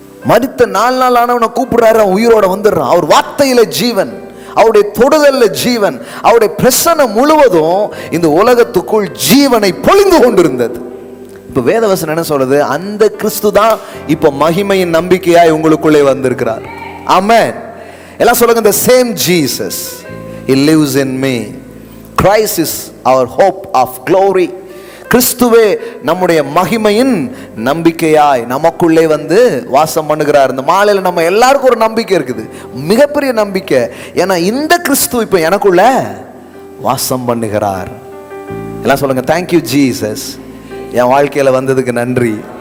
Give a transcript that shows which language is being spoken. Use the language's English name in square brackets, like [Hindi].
[Tamil] மரித்த 4 நாள் ஆனவனை கூப்பிடுறாரு, அவன் உயிரோட வந்துடுறான். அவர் வார்த்தையில ஜீவன், அவருடைய தொடுதல்ல ஜீவன், அவருடைய பிரசன்னம் முழுவதும் இந்த உலகத்துக்குள் ஜீவனை பொழிந்து கொண்டிருந்தது. இப்ப வேதவசனம் என்ன சொல்றது? அந்த கிறிஸ்து தான் இப்ப மகிமையின் நம்பிக்கையாய் உங்களுக்குள்ளே வந்திருக்கிறார். ஆமென். எல்லாம் சொல்லுங்க, [English] the same Jesus, he lives in me. Christ is our hope of glory. [Tamil] கிறிஸ்துவே நம்முடைய மகிமையின் நம்பிக்கையாய் நமக்குள்ளே வந்து வாசம் பண்ணுகிறார். இந்த மாலையில நம்ம எல்லாருக்கும் ஒரு நம்பிக்கை இருக்குது, மிகப்பெரிய நம்பிக்கை. ஏன்னா இந்த கிறிஸ்து இப்ப எனக்குள்ள வாசம் பண்ணுகிறார். எல்லாம் சொல்லுங்க, [English] thank you Jesus, [Tamil] என் வாழ்க்கையில வந்ததுக்கு நன்றி.